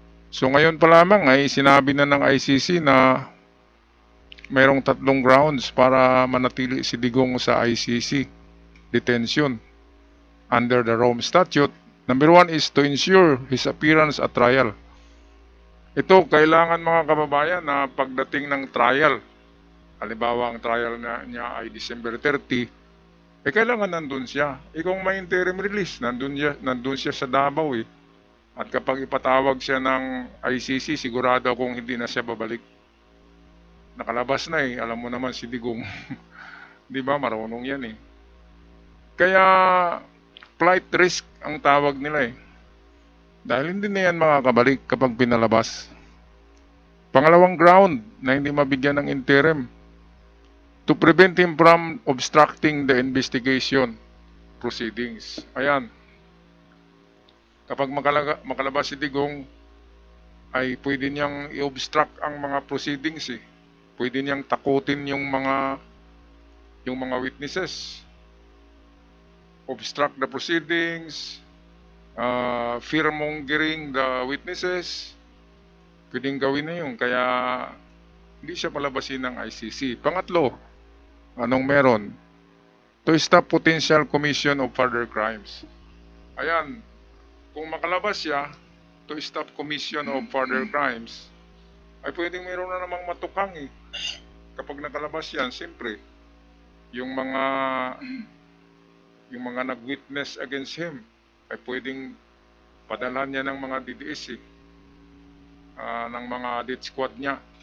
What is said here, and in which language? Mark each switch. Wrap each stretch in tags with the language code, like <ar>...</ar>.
<tl>So ngayon pa lamang ay sinabi na ng ICC na mayroong 3 grounds para manatili si Digong sa ICC detention</tl> <en>under the Rome Statute. Number 1 is to ensure his appearance at trial.</en> <tl>Ito, kailangan, mga kababayan, na pagdating ng trial, halimbawa ang trial niya ay December 30, kailangan nandun siya. Kung may interim release, nandun siya sa Davao At kapag ipatawag siya ng ICC, sigurado kung hindi na siya babalik. Nakalabas na alam mo naman si Digong. Di ba, marunong yan Kaya flight risk ang tawag nila Dahil hindi na yan makakabalik kapag pinalabas. Pangalawang ground na hindi mabigyan ng interim,</tl> <en>to prevent him from obstructing the investigation proceedings.</en> <tl>Ayan. Kapag makalabas si Digong, ay pwede niyang i-obstruct ang mga proceedings Pwede niyang takutin yung mga witnesses.</tl> <en>Obstruct the proceedings, fear-mongering the witnesses.</en> <tl>Pwedeng gawin na yun, kaya hindi siya palabasin ng ICC. Pangatlo, anong meron?</tl> <en>To stop potential commission of further crimes.</en> <tl>Ayan, kung makalabas siya,</tl> <en>to stop commission of further crimes,</en> <tl>ay pwedeng meron na namang matukang Kapag nakalabas yan, siyempre, yung mga nag-witness against him, ay pwedeng padalhan niya ng mga DDS ng mga death squad niya.</tl>